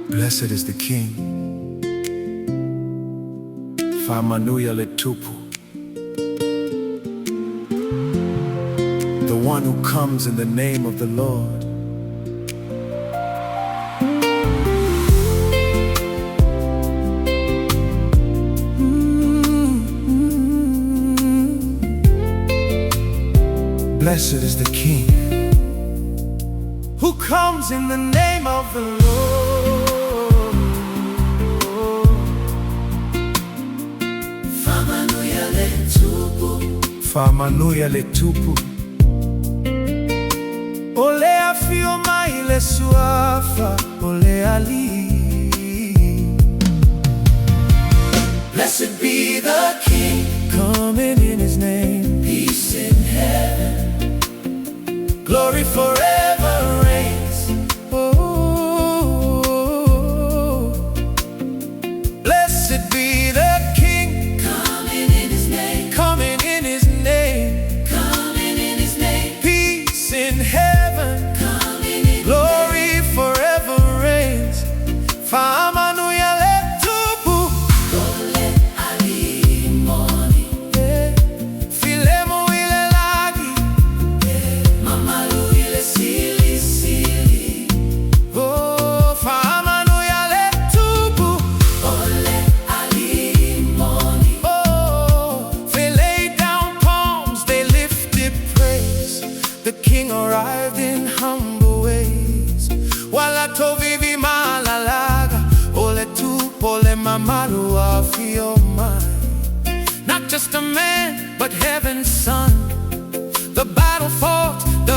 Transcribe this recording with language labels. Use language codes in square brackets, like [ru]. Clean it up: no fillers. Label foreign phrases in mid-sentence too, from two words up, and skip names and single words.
[en] Blessed is the King. [sm] Faamanuia le Tupu. [en] The one who comes in the name of the Lord. Blessed is the King who comes in the name of the Lord. [sm] Faamanuia le Tupu. Faamanuia le Tupu. Ole afio mai le suafa, ole ali. [en] Blessed be the King, coming in His name. peace in heaven, Glory forever reigns. Oh, blessed be the King, coming in His name, coming in His name. coming in His name, Peace in heaven, coming in glory forever reigns. [sm] Faamanuia le Tupu. Ole ali moni, Filemo ile lagi. mamalu ile sili sili. Oh, Faamanuia le Tupu. Ole ali moni, [en] Oh, they laid down palms, they lifted praise. The King arrived in humble ways. [sm] Wala tovivi malalaga, ole Tupu, ole mamalu afio mai. [en] Not just a man, but heaven's son. The battle fought,